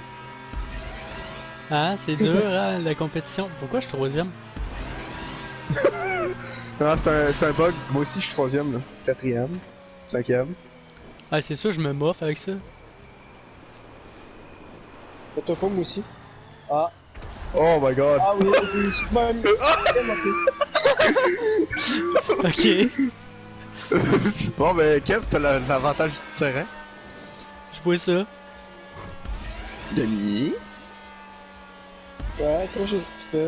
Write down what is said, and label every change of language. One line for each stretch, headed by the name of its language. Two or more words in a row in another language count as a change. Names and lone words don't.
French: Ah, c'est dur, hein, la compétition. Pourquoi je suis troisième? Non, c'est un bug. Moi aussi je suis troisième là. Quatrième. Cinquième. Ah, c'est sûr, je me moffe avec ça. T'as pas moi aussi. Ah.
English: Oh my god.
French: Ah oui, c'est super. Ok, Bon ben Kev, t'as l'avantage du terrain. je vois ça. Denis. Ouais, toi j'ai fait.